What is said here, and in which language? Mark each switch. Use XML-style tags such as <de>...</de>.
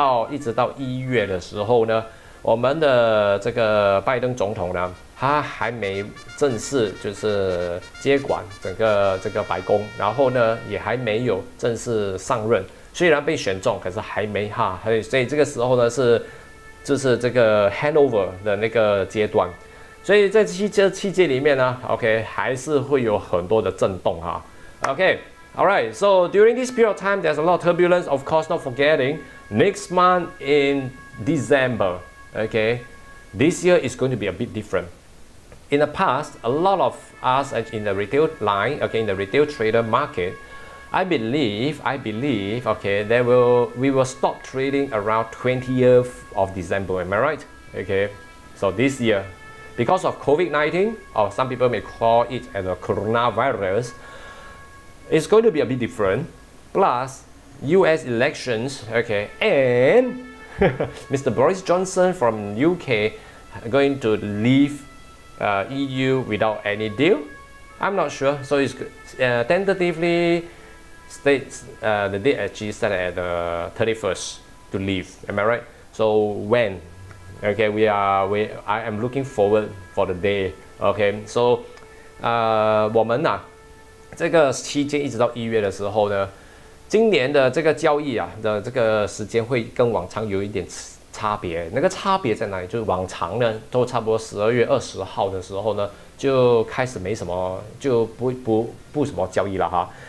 <zh>一直到1月的时候呢，我们的这个拜登总统呢，他还没正式就是接管整个这个白宫，然后呢，也还没有正式上任。虽然被选中，可是还没哈，所以这个时候呢就是这个 handover 的那个阶段，所以在这期间里面呢 ，OK 还是会有很多的震动哈 ，OK。</zh> <en>Alright, so during this period of time, there's a lot of turbulence. Of course, not forgetting next month in December, okay, this year is going to be a bit different. In the past, a lot of us in the retail line, okay, in the retail trader market, I believe, okay, we will stop trading around 20th of December. Am I right? Okay, so this year, because of COVID-19, or some people may call it as a coronavirus, it's going to be a bit different. Plus, U.S. elections, okay, and Mr. Boris Johnson from UK going to leave EU without any deal. I'm not sure. So it's tentatively states the date actually set at the 31st to leave. Am I right? So when? Okay, I am looking forward for the day. Okay, so</en> <zh>我们这个期间一直到1月的时候呢，今年的这个交易的这个时间会跟往常有一点差别。那个差别在哪里？就是往常呢都差不多12月20号的时候呢就开始没什么，就不什么交易了哈。</zh>